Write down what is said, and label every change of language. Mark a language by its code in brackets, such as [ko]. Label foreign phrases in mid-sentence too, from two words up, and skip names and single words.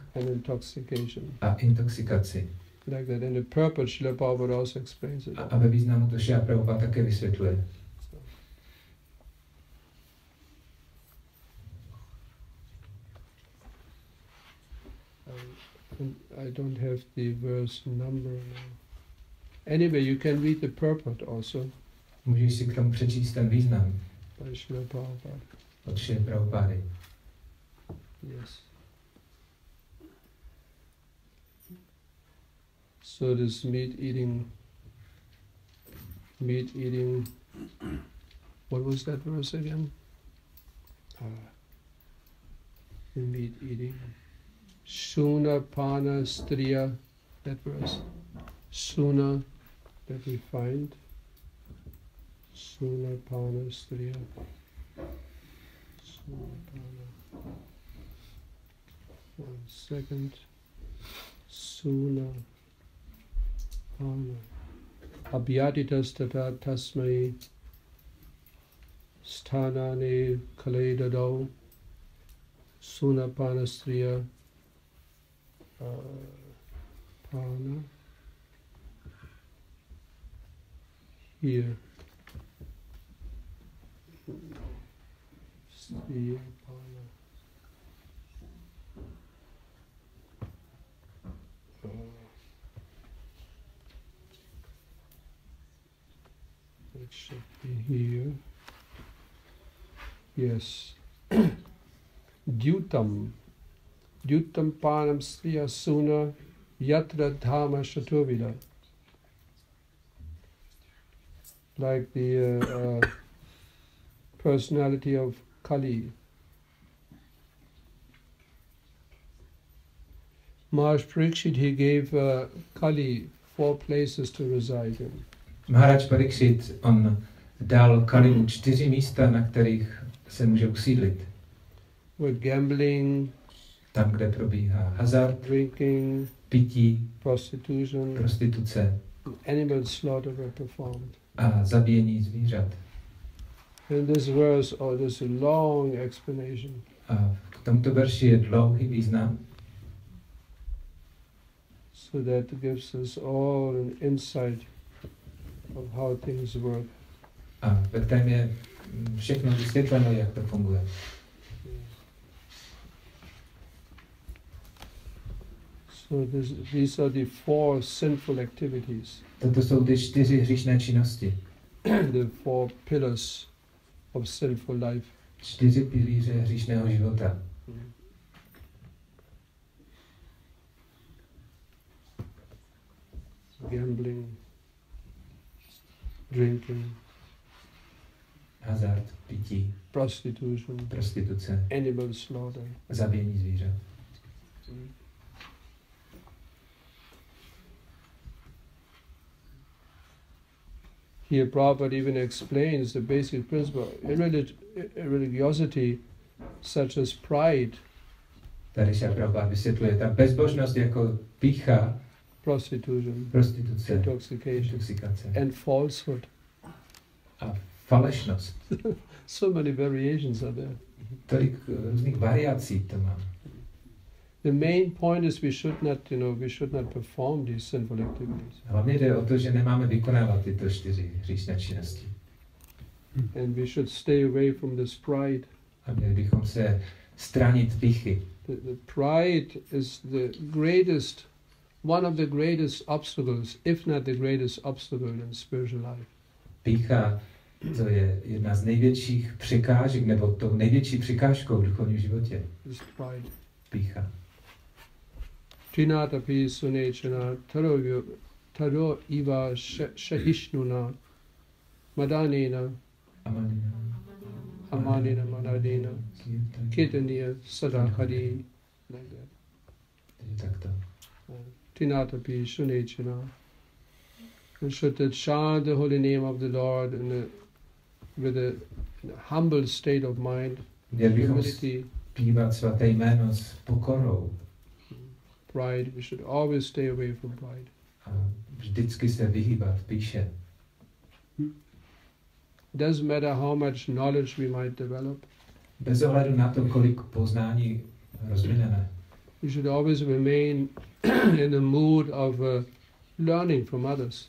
[en] And intoxication. [cs] A intoxikaci. [en] Like that in the purport, Srila Prabhupada also explains it. [cs] A ve významu to Srila Prabhupada také vysvětluje. [en] I don't have the verse number now. Anyway, you can read the purport also. [cs] Můžeš si k tomu přečíst ten význam. [en] By Srila Prabhupada. [cs] Od Srila Prabhupády. [en] Yes. So this meat eating, what was that verse again? Meat eating. [sa] Suna Pana Striya, [en] that verse. Suna, that we find. [sa] Suna Pana Striya. Suna Pana. 1 second. Suna Pana. Abhyatitas tata tasmai sthanane kalaidadau Suna Pana Striya. [en] Pana here. [sa] Striya Pana. [en] It should be here. Yes. [sa] Dyutam panam striya suna yatra dhamma shaturvida. [en] Like the personality of Kali. Maharaj Parikshit, he gave Kali 4 places to reside in. [cs] Maharaj Parikshit, on dal Kalimu 4 místa, na kterých se může usídlit. [en] With gambling, [cs] tam, kde probíhá hazard, [en] drinking, [cs] pití, prostituce, [en] animal slaughter were performed. [cs] A zabíjení zvířat. [en] In this verse, there's a long explanation. [cs] A k tomuto verši je dlouhý význam. [en] So that gives us all an insight of how things work. [cs] A ve kterém je všechno vysvětleno, jak to funguje. [en] So these are the 4 sinful activities. [cs] Toto jsou ty 4 hříšné činnosti. [en] The 4 pillars of sinful life. [cs] 4 pilíře hříšného života. [en] Gambling, drinking, [cs] hazard, pití, prostituce, [en] animal slaughter, [cs] zabíjení zvířat. [en] Here Prabhupada even explains the basic principle of religiosity, such as pride, [cs] Tady se Prabhupada vysvětluje ta bezbožnost jako pýcha, prostituce, intoxikace [en] and falsehood. [cs] A falešnost. [en] So many variations are there. [cs] Tolik různých variací to má. [en] The main point is we should not perform these sinful activities. [cs] Hlavně jde o to, že nemáme vykonávat tyto 4 hříšné činnosti. [en] And we should stay away from this pride. [cs] A měli bychom se stranit pýchy. [en] The pride is one of the greatest obstacles, if not the greatest obstacle in spiritual life. [cs] Pýcha, to je jedna z největších překážek, nebo tou největší překážkou v duchovním životě. [en] This pride. [cs] Pýcha. [sa] Trinatapi sunechana taro iva shahishnuna madanena Amanina Manadina, Kirtaniya Sadakari, [en] like that. [cs] Takto. [sa] Tinatapi Shunechana. [en] And should that chant the holy name of the Lord with a humble state of mind, humility, [cs] zpívat svaté jméno s pokorou. [en] Pride, we should always stay away from pride. [cs] A vždycky se vyhýbat píše. [en] Doesn't matter how much knowledge we might develop. [cs] Bez ohledu na to, kolik poznání rozvineme. [en] We should always remain in the mood of learning from others.